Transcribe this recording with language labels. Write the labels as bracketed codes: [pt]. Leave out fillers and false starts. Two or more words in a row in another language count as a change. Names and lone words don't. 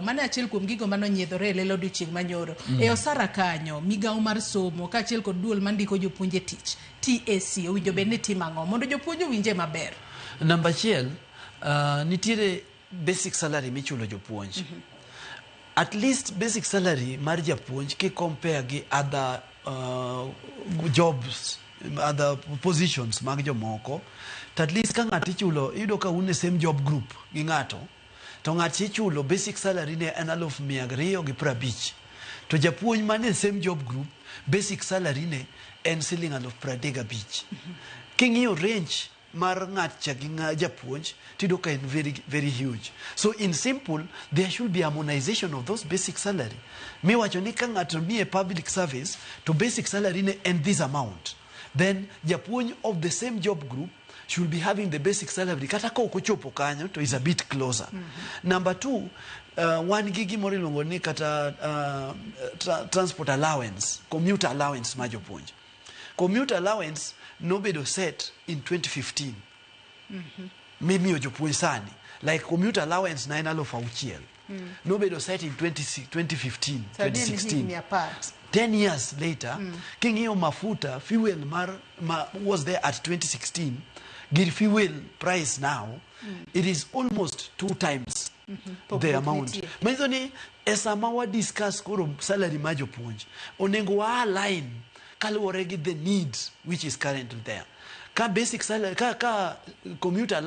[luo] Mane achiel kuom gigo manonyiedhore e lelo odiochieng' manyoro. E osara kanyo migawo mar somo kaachiel kod duol mandiko jopuonje tich TAC owinjo bed ni timo ang'o mondo jopuonj owinje maber? Namba achiel, nitiere [en] basic salary [luo] michulo jopuonj. [en] At least basic salary [luo] mar japuonj ki compare gi [en] other jobs, other positions [luo] mag jomoko, to [en] at least [luo] ka ng'ato ichulo, iyudo ka un e [en] same job group [luo] gi ng'ato, to ng'ato ichulo [en] basic salary [luo] ne en 250,000 to japuonj man e [en] same job group basic salary [luo] ne en Sh35,000. King'iyo range mar ng'at gi japuonj tido ka en [en] very very huge. So in simple, there should be harmonization of those basic salary. [luo] Miwacho ni ka ng'ato ni e [en] public service to basic salary [luo] ne en [en] this amount, then japuonj of the same job group should be having the basic salary [luo] kata ka okochopo kanyo to [en] is a bit closer. Number two, [luo] wan gi gimoro iluongo ni kata [en] transport allowance, commuter allowance [luo] ma jopuonj. [en] Commuter allowance nobedo set in 2015. [luo] Mimiyo jopuonj sani like [en] commuter allowance [luo] na en 6,000. [en] Nobedo set in 2015, 2016. 10 years later, [luo] king'iyo mafuta [en] fuel was there at 2016. Give fuel price now, it is almost 2 times the amount. [luo] Menzoni esama wa discuss koro salary ma jopuonj onengo wa align kaluwore gi [en] the needs which is currently there. [luo] Ka [en] basic salary [luo] ka commuter